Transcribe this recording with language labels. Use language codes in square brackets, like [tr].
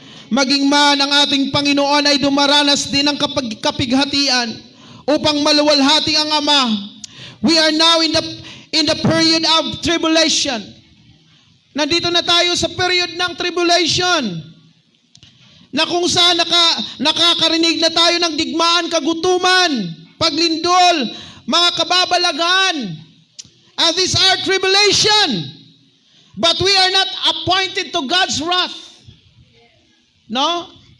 [tl] Maging man ang ating Panginoon ay dumaranas din ng kapighatian upang maluwalhati ang Ama. [en] We are now in the period of tribulation. [tl] Nandito na tayo sa period ng tribulation, na kung saan nakakarinig na tayo ng digmaan, kagutuman, paglindol, mga kababalaghan. [en] And these are tribulation. But we are not appointed to God's wrath. No?